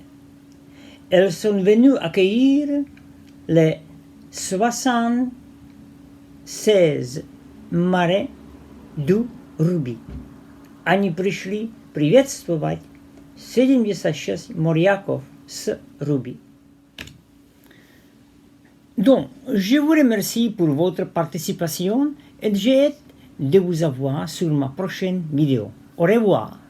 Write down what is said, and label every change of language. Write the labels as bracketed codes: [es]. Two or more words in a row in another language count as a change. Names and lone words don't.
[fr] Elles sont venues accueillir les 76 marins du Ruby. [ru] Они пришли приветствовать 76 моряков с Руби. [fr] Donc, je vous remercie pour votre participation et j'ai hâte de vous avoir sur ma prochaine vidéo. Au revoir.